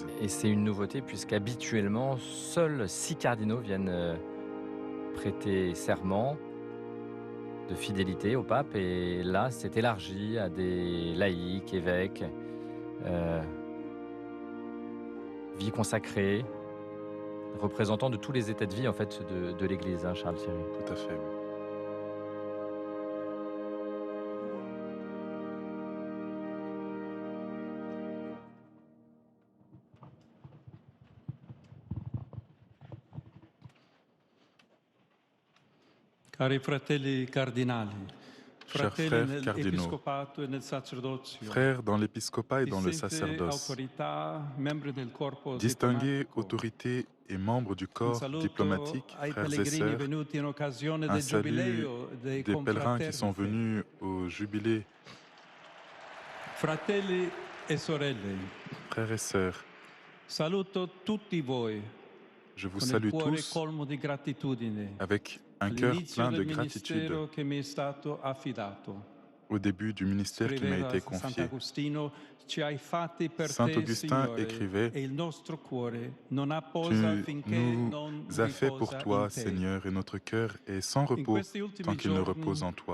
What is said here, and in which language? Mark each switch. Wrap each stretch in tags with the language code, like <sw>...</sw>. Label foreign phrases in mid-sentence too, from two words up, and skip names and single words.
<fr>Et c'est une nouveauté puisqu'habituellement, seuls 6 cardinaux viennent prêter serment de fidélité au pape. Et là, c'est élargi à des laïcs, évêques, vie consacrée, représentants de tous les états de vie en fait, de l'Église, hein, Charles Thierry. Tout à fait.</fr> <it>Cari fratelli cardinali,</it> <fr>chers frères cardinaux, frères dans l'épiscopat et dans le sacerdoce, distingués autorités et membres du corps diplomatique, frères et sœurs, un salut des pèlerins qui sont venus au jubilé.</fr> <it>Fratelli e sorelle,</it> <fr>frères et sœurs,</fr> <it>saluto tutti voi.</it> <fr>Je vous salue tous avec un cœur plein de gratitude au début du ministère qui m'a été confié. Saint Augustin écrivait « Tu nous as fait pour toi, Seigneur, et notre cœur est sans repos tant qu'il ne repose en toi.</fr>